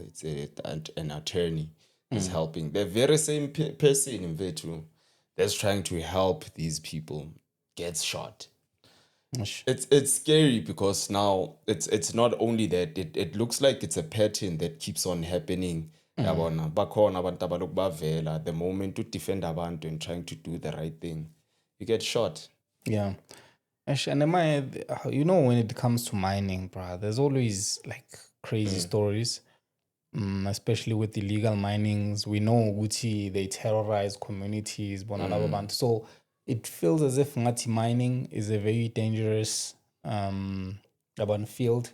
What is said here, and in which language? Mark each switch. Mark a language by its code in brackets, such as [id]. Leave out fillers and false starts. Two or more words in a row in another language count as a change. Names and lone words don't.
[en] It's an attorney is helping. The very same person in Vetu that's trying to help these people gets shot. It's scary, because now it's not only that, it looks like it's a pattern that keeps on happening. [nd] Yabona, bakhona abantu abalokhu bavela, [en] the moment to defend abantu and trying to do the right thing, you get shot. Yeah. And am I, when it comes to mining, bruh, there's always like crazy stories, especially with illegal minings. We know Gucci, they terrorize communities, so it feels as if Ngati mining is a very dangerous field.